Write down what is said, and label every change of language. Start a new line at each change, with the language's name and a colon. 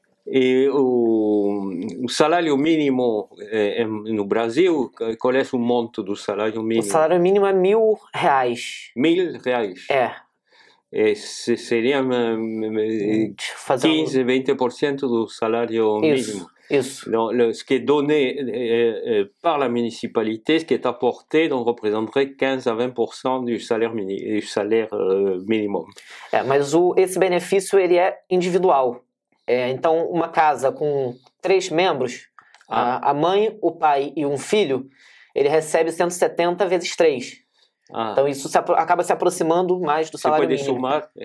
Portuguese: E o salário mínimo no Brasil, qual é o monto do salário mínimo? O salário mínimo é R$1.000. R$1.000? É. E seria 15, 20% do salário mínimo. Isso.
French: Donc, ce qui est donné par la municipalité, ce qui est apporté, donc représenterait 15 à 20% du salaire minimum.
Portuguese: Mas esse benefício ele é individual. Então, uma casa com 3 membros, a mãe, o pai e um filho, ele recebe 170 vezes 3. Então isso acaba se aproximando mais do salário mínimo. Somar?